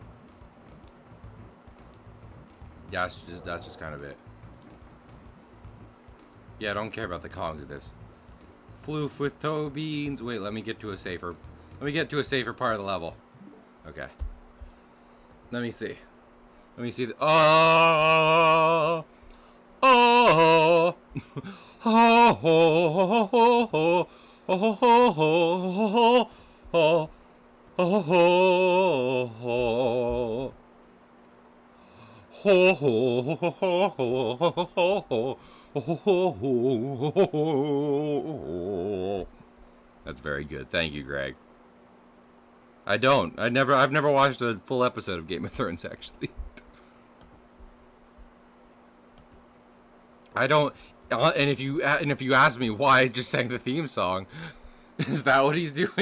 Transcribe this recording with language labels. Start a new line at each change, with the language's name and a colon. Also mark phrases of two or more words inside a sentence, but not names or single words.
English: Yeah, that's just kind of it. Yeah, I don't care about the Kongs of this. Floof with toe beans. Wait, let me get to a safer. Let me get to a safer part of the level. Okay. Let me see. Let me see. Oh. Oh. Oh. Oh. Oh. Oh. Oh. Oh. Ho ho ho ho ho ho ho. That's very good. Thank you, Greg. I've never watched a full episode of Game of Thrones, actually. I don't, and if you ask me why I just sang the theme song, is that what he's doing?